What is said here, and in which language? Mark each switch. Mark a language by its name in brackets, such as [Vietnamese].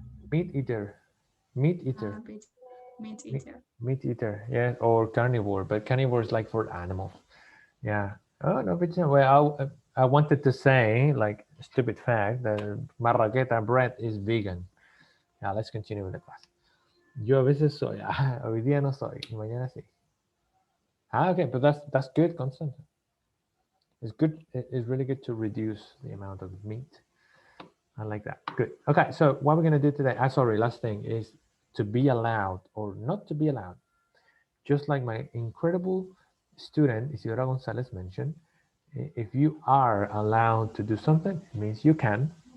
[English] Meat eater. Meat eater. Meat eater. Meat eater, yeah, or carnivore, but carnivore is like for animals. Yeah. Oh no, but well, I wanted to say like stupid fact that marraqueta bread is vegan. Yeah, let's continue with the class. [Spanish] Yo a veces soy, hoy día no soy, y mañana sí. [English] Okay, but that's good, Constant. It's good. It's really good to reduce the amount of meat. I like that. Good. Okay, so what we're gonna do today? Sorry, last thing is to be allowed or not to be allowed. Just like my incredible student Isidora Gonzalez mentioned, if you are allowed to do something, it means you can.